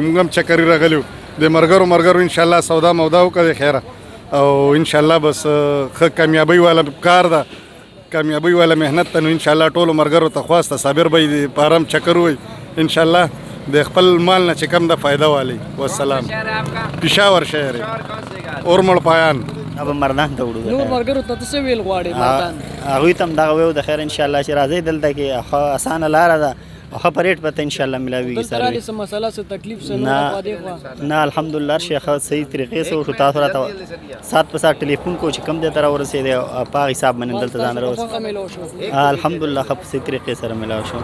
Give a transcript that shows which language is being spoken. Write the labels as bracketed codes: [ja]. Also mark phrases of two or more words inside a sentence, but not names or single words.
[ps] موږ هم چکرې راغلي د ملګرو انشاءالله سودا مودا وکړه خیره او انشاءالله بس ښه کامیابۍ والا کار ده کامیابۍ والا محنت ته نو انشاءالله ټولو ملګرو ته خواست صابر بی په آرام چکر ووي انشاءالله د خپل مال نه چې کم ده فایده والی. والسلام. پېښور شهر اورمړ پایان اب مردان ته وړو نور ملګرو ته څه ویل غواړې مردان هغوی ته هم دغه ویو د خیر انشاءالله چې راځئ دلته کې ښه اسانه لاره ده او ښه په ریټ به ته انشاءالله میلاویږي سروي. څه مسله څه تکلیف څه نه نه الحمدلله هر شی ښه صحیح طریقې سره وشو. تاسو راته سات په سات ټلیفون کو چې کوم دی ته راورسېدی په هغه حساب باندې دلته ځان راورسېد الحمدلله ښه په صحیح طریقې سره میلاو شو.